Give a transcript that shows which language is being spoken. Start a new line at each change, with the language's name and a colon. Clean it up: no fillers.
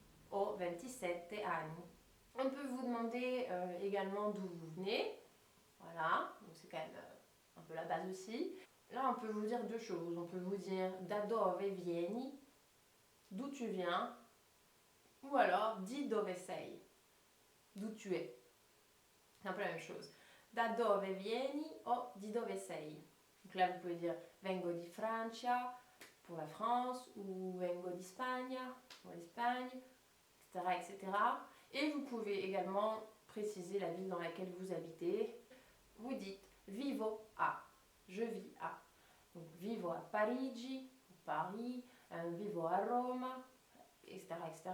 Italian: Ho 27 anni.
French: On peut vous demander également d'où vous venez. Voilà, donc c'est quand même un peu la base aussi. Là, on peut vous dire deux choses. On peut vous dire
Italian: da dove vieni,
French: d'où tu viens, ou alors
Italian: di dove sei,
French: d'où tu es. C'est un peu la même chose.
Italian: Da dove vieni o di dove sei.
French: Donc là, vous pouvez dire
Italian: vengo di Francia
French: pour la France, ou
Italian: vengo di Spagna
French: pour l'Espagne, etc., etc. Et vous pouvez également préciser la ville dans laquelle vous habitez. Vous dites
Italian: vivo a,
French: je vis à. Donc
Italian: vivo a Parigi,
French: Paris,
Italian: vivo a Roma,
French: etc., etc.